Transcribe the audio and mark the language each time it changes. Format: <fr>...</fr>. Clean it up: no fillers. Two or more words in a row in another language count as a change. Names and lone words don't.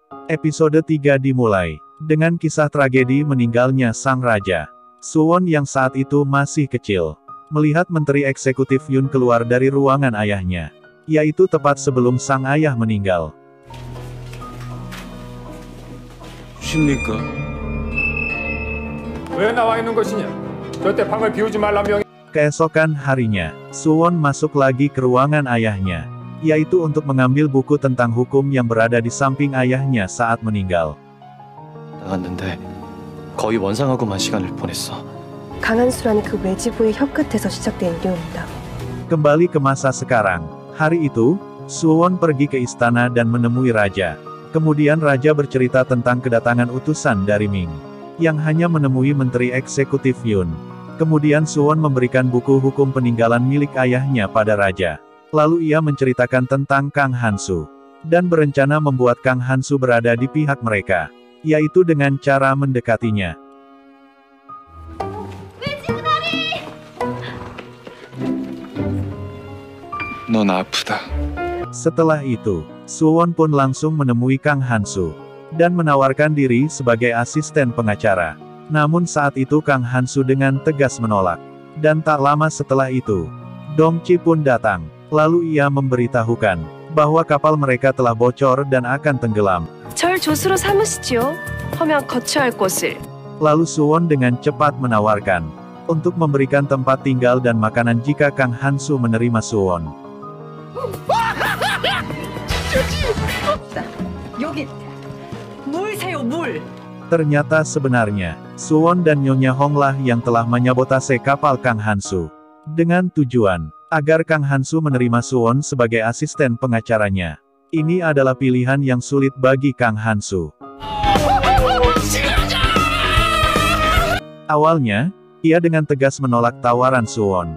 <id>Episode 3 dimulai dengan kisah tragedi meninggalnya sang raja. Suwon yang saat itu masih kecil, melihat Menteri Eksekutif Yun keluar dari ruangan ayahnya, yaitu tepat sebelum sang ayah meninggal.</id> <ko>십니까? 왜 나와 있는 것이냐? 절대 방을 비우지 말라 명.</ko> <id>Keesokan harinya, Suwon masuk lagi ke ruangan ayahnya, yaitu untuk mengambil buku tentang hukum yang berada di samping ayahnya saat meninggal.</id> <ko>나갔는데 거의 원상하고만 시간을 보냈어. 강한수라는 그 외지부의 혀 끝에서 시작된 일이옵니다.</ko> <id>Kembali ke masa sekarang. Hari itu, Suwon pergi ke istana dan menemui raja. Kemudian raja bercerita tentang kedatangan utusan dari Ming, yang hanya menemui Menteri Eksekutif Yun. Kemudian Suwon memberikan buku hukum peninggalan milik ayahnya pada raja. Lalu ia menceritakan tentang Kang Hansu, dan berencana membuat Kang Hansu berada di pihak mereka, yaitu dengan cara mendekatinya.</id> <ko>넌 아프다.</ko> <id>Setelah itu, Suwon pun langsung menemui Kang Hansu, dan menawarkan diri sebagai asisten pengacara. Namun saat itu Kang Hansu dengan tegas menolak. Dan tak lama setelah itu, Dongchi pun datang. Lalu ia memberitahukan bahwa kapal mereka telah bocor dan akan tenggelam.</id> <ko>절 조수로 삼으시지요. 허면 거처할 곳을.</ko> <id>Lalu Suwon dengan cepat menawarkan untuk memberikan tempat tinggal dan makanan jika Kang Hansu menerima Suwon.</id> <ko>여기 물 세요 물.</ko> <id>Ternyata sebenarnya, Suwon dan Nyonya Honglah yang telah menyabotase kapal Kang Hansu, dengan tujuan agar Kang Hansu menerima Suwon sebagai asisten pengacaranya. Ini adalah pilihan yang sulit bagi Kang Hansu. Awalnya, ia dengan tegas menolak tawaran Suwon.</id>